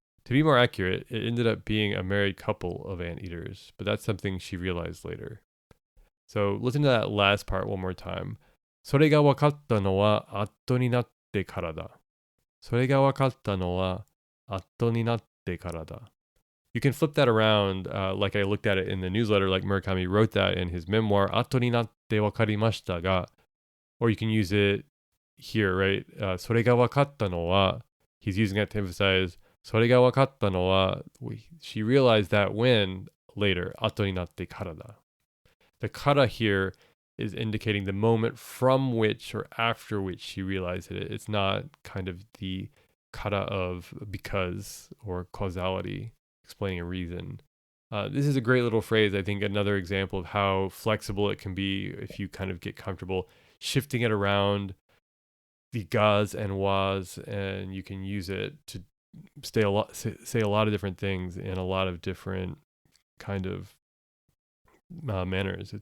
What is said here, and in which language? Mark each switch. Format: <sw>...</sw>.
<en>To be more accurate, it ended up being a married couple of anteaters, but that's something she realized later. So listen to that last part one more time.</en> <ja>それが分かったのは後になってからだ。それが分かったのは後になってからだ。</ja> <en>You can flip that around like I looked at it in the newsletter, like Murakami wrote that in his memoir,</en> <ja>後になって分かりましたが,</ja> <en>or you can use it here, right?</en> <ja>それが分かったのは,</ja> <en>he's using it to emphasize, それが分かったのは, she realized that when, later,</en> <ja>後になってからだ.</ja> <en>The kara here is indicating the moment from which or after which she realized it. It's not kind of the kara of because or causality, explaining a reason. This is a great little phrase. I think another example of how flexible it can be if you kind of get comfortable shifting it around the gas and was, and you can use it to say a lot of different things in a lot of different kind of manners.</en>